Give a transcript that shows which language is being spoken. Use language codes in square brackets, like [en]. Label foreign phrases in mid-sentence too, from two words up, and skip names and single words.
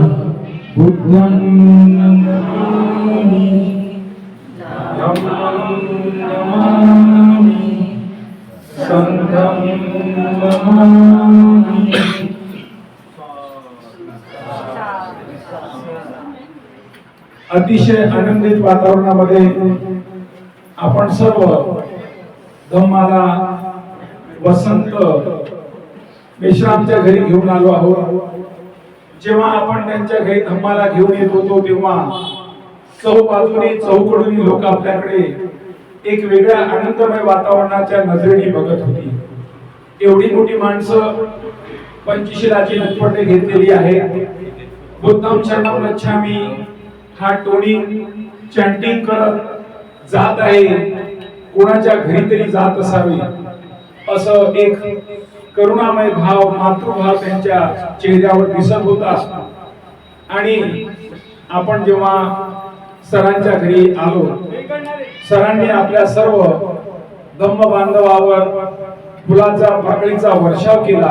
[pi] बुद्धं नमामि, धम्मं नमामि, संघं नमामि। [mr] अतिशय आनंदित वातावरणामध्ये आपण सर्व धम्माला वसंत मेश्रामच्या घरी घेऊन आलो आहोत। जेव्हा आपण त्यांच्या घरी धम्माला घेऊन येत होतो तेव्हा चौबाजूने चौकडून लोक आपल्याकडे एक वेगळ्या आनंदमय वातावरणाच्या नजरेने बघत होती। एवढी मोठी माणसं पंचशीलाची दुपट्टे घेतलेली आहे। [pi] बुद्धं शरणं गच्छामि [mr] हा टोनी चॅन्टिंग करत जात आहे। कोणाच्या घरी तरी जात असावे असं एक करुणामय भाव, मातृभाव त्यांच्या चेहऱ्यावर दिसत होता। आणि आपण जेव्हा सरांच्या घरी आलो, सरांनी आपल्या सर्व धम्म बांधवावर फुलाचा पाकळीचा वर्षाव केला।